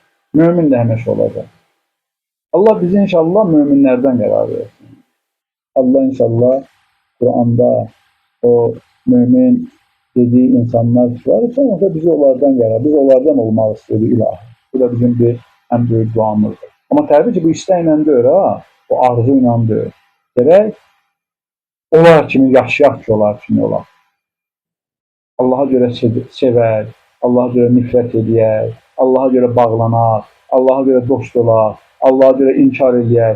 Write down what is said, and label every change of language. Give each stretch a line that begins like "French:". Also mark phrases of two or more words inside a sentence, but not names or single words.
Azerbaijani: Mömin də həmişə olacaq. Allah bizi inşallah möminlərdən qərar versin.
Turkish: Allah inşallah Kur'anda o mümin dediği insanlar var.
Azerbaijani: Sonra da bizi onlardan qərar. Biz onlardan olmaq istiyoruz ilahi.
Turkish: Bu da bizim bir en büyük duamızdır.
Azerbaijani: Ama tabii ki bu istəklə deyil ha. O arzu ilə deyil. Gerək onlar kimi yaşayaq ki, onlar kimi olaq. Allah'a görə sevər, Allah'a görə nifrət edək, Allah'a görə bağlanaq, Allah'a görə dost olaq, Allah'a görə inkar edək.